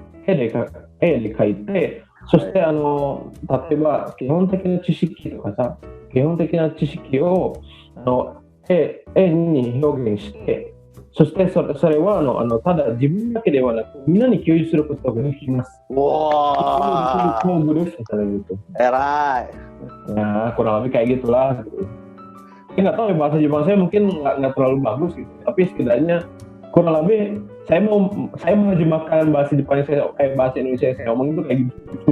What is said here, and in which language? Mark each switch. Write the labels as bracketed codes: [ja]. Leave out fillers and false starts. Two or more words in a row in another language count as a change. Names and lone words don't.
[ja] 絵で描いて、そして例えば基本的な知識とかさ、基本的な知識を絵に表現して、そしてそれはただ自分だけではなくみんなに共有することができます。 Wah. [id] Gitu. Erai. Nah, kurang lebih kayak gitulah. Gitu. Saya nggak tahu ya bahasa Jepang saya mungkin nggak terlalu bagus gitu. Tapi setidaknya kurang lebih saya menerjemahkan bahasa Jepang bahasa Indonesia saya ngomong itu kayak gitu.